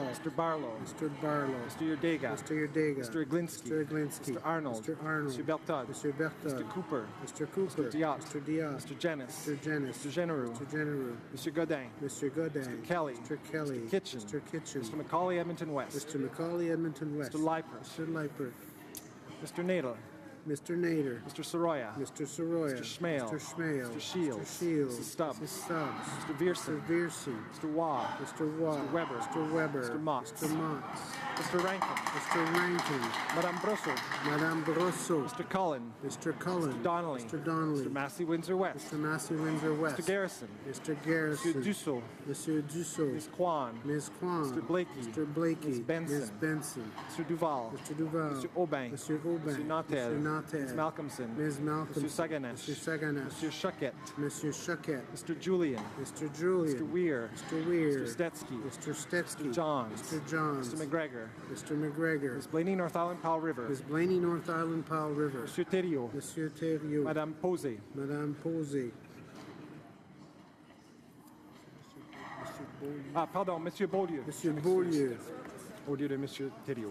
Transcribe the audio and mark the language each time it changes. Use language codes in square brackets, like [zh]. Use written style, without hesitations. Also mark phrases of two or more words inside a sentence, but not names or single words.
[en] Mr. Barlow. Mr. Barlow. Mr. Yerdega. Mr. Yerdega. Mr. Glinsky. Mr. Glinsky. Mr. Arnold. Mr. Arnold. Mr. Bertod. Mr. Bertod. Mr. Cooper. Mr. Cooper. Mr. Diot. Mr. Diot. Mr. Jenis. Mr. Jenis. Mr. Genereux. Mr. Genereux. Mr. Godin. Mr. Godin. Mr. Kelly. Mr. Kelly. Mr. Kitchen. Mr. Kitchen. Mr. Macaulay Edmonton West. Mr. Macaulay Edmonton West. Mr. Leipert. Mr. Leipert. Mr. Nadel. Mr. Nader. Mr. Soroya. Mr. Soroya. Mr. Schmale. Mr. Schmale. Mr. Shields. Mr. Shields. Mrs. Stubbs. Mrs. Stubbs. Mr. Viersen. Mr. Viersen. Mr. Waugh. Mr. Waugh. Mr. Weber. Mr. Weber. Mr. Motts. Mr. Motts. Mr. Rankin. Mr. Rankin. Madame Brosso. Madame Barroso. Mr. Cullen. Mr. Cullen. Mr. Donnelly. Mr. Donnelly. Mr. Massey Windsor West. Mr. Massey Windsor West. Mr. Garrison. Mr. Garrison. Monsieur Dussault. Monsieur Dussault. Ms. Kwan. Ms. Kwan. Mr. Blakey. Mr. Blakey. Ms. Benson. Ms. Benson. Mr. Duval. Mr. Duval. Mr. Aubin. Mr. Aubin. Mr. Nantel. Mr. Nantel. Ms. Malcolmson. Ms. Malcolmson. Mr. Saganesh. Mr. Saganesh. Monsieur Chuckett. Monsieur Chuckett. Mr. Julian. Mr. Julian. Mr. Weir. Mr. Weir. Mr. Stetsky. Mr. Stetsky. Mr. Johns. Mr. Johns. Mr. McGregor. Mr. McGregor. Ms. Blaney, North Island, Powell River. Ms. Blaney, North Island, Powell River. Monsieur Thériault. Monsieur Thériault. Madame Posey. Madame Posey. [fr] Ah, pardon, Monsieur Beaulieu. Monsieur Beaulieu. Au lieu de Monsieur Thériault.